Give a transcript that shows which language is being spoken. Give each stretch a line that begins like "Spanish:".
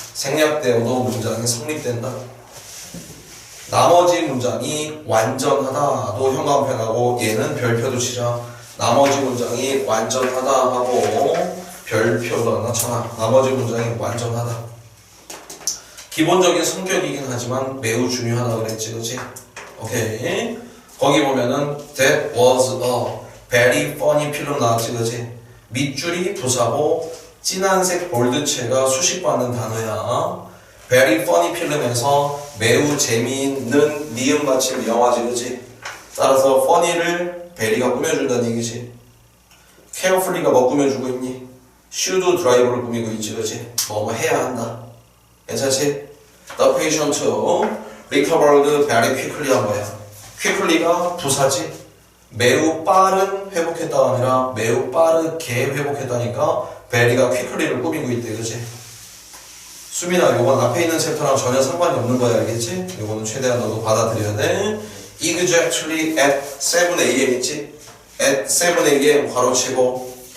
Korean: 생략되어도 문장이 성립된다. 나머지 문장이 완전하다도 형광펜하고 얘는 별표도 치자. 나머지 문장이 완전하다 하고 별표도 하나 쳐놔. 나머지 문장이 완전하다. 기본적인 성격이긴 하지만 매우 중요하다 그랬지, 그치? 오케이. 거기 보면은
English: That was a very funny film
Korean: 나왔지, 그치? 밑줄이 부사고 진한색 볼드체가 수식받는 단어야.
English: Very funny film
Korean: 에서 매우 재미있는 니은 받침 영화지, 그치? 따라서 funny를 베리가 꾸며준다는 얘기지. carefully가 뭐 꾸며주고 있니?
English: should drive
Korean: 를 꾸미고 있지, 그치? 뭐 해야 한다. 괜찮지?
English: The patient recovered very quickly
Korean: 한 거야. quickly가 부사지. 매우 빠른 회복했다가 아니라 매우 빠르게 회복했다니까 베리가 quickly를 꾸미고 있대, 그치? 수민아, 요건 앞에 있는 챕터랑 전혀 상관이 없는 거야, 알겠지? 요거는 최대한 너도 받아들여야 돼.
English: Exactly at 7 a.m.
Korean: 있지?
English: at 7 a.m.
Korean: 괄호치고.